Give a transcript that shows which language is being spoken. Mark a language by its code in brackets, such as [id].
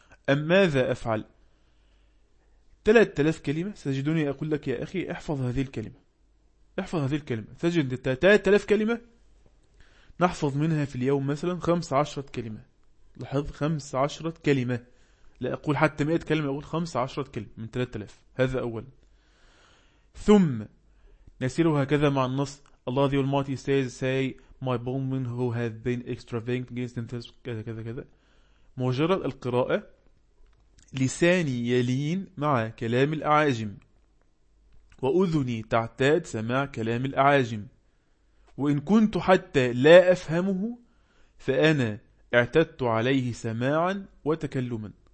[ar] أم ماذا أفعل؟ 3000 كلمة، ستجدني أقول لك يا أخي احفظ هذه الكلمة، احفظ هذه الكلمة، تجد 3000 كلمة نحفظ منها في اليوم مثلا 15 كلمة. لاحظ، 15 كلمة، لا أقول حتى 100 كلمة، أقول 15 كلمة من 3000. هذا أول. ثم نسير هكذا مع النص. [en] الله the Almighty says, say my bondmen who have been extravagant against themselves، [ar] كذا كذا كذا. مجرد القراءة لساني يلين مع كلام الأعاجم، وأذني تعتاد سماع كلام الأعاجم، وإن كنت حتى لا أفهمه فأنا اعتدت عليه سماعا وتكلما.